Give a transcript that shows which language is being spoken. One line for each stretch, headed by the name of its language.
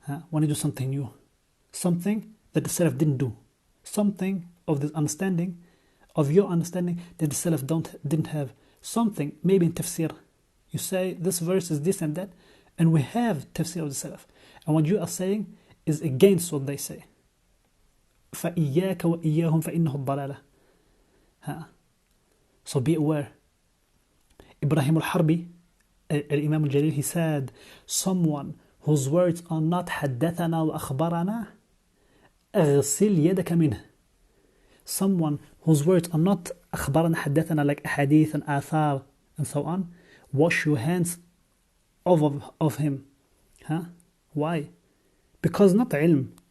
English: When you do something new, something that the Salaf didn't do, something of this understanding, of your understanding that the Salaf didn't have, something maybe in tafsir, you say this verse is this and that, and we have tafsir of the Salaf, and what you are saying is against what they say.
Arabic: فإياك وإياهم فإنه الضلالة.
English: So be aware. Ibrahim al-Harbi, Imam al-Jalil, he said, someone whose words are not
Arabic: حدثنا وأخبرنا أغسل يدك منه.
English: Someone whose words are not
Arabic: أخبرنا حدثنا,
English: like hadith and athar and so on, wash your hands of him. Why? Because not ilm.